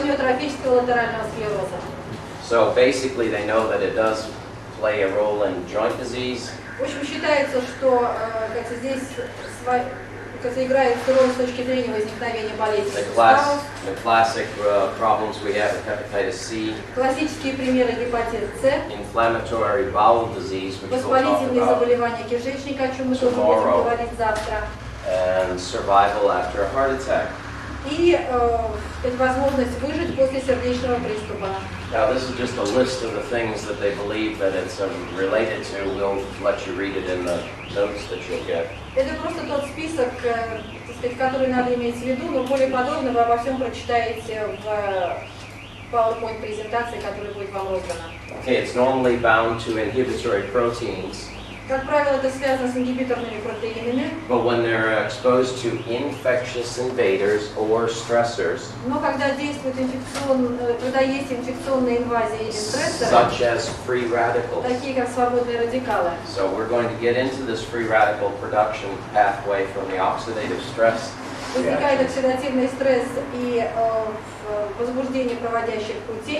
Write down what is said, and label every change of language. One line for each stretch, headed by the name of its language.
Russian: амиотрофического латерального склероза.
English: So basically, they know that it does play a role in joint disease.
Russian: В общем, считается, что здесь играет роль с точки зрения возникновения болезней суставов.
English: The classic problems we have with hepatitis C,
Russian: Классические примеры гепатит С,
English: inflammatory bowel disease, which we'll talk
Russian: воспалительные
English: about,
Russian: заболевания кишечника, о чем мы тоже будем говорить завтра,
English: and survival after a heart attack.
Russian: и возможность выжить после сердечного приступа.
English: Now, this is just a list of the things that they believe that it's related to. We'll let you read it in the notes that you'll get.
Russian: Это просто тот список, который надо иметь в виду, но более подробно вы обо всем прочитаете в PowerPoint-презентации, которая будет вам роздана.
English: Okay, it's normally bound to inhibitory proteins,
Russian: Как правило, это связано с ингибиторными протеинами,
English: but when they're exposed to infectious invaders or stressors,
Russian: но когда есть инфекционная инвазия или стрессоры,
English: such as free radicals.
Russian: такие как свободные радикалы,
English: So we're going to get into this free radical production pathway from the oxidative stress
Russian: возникает
English: reaction.
Russian: оксидативный стресс и возбуждение проводящих путей,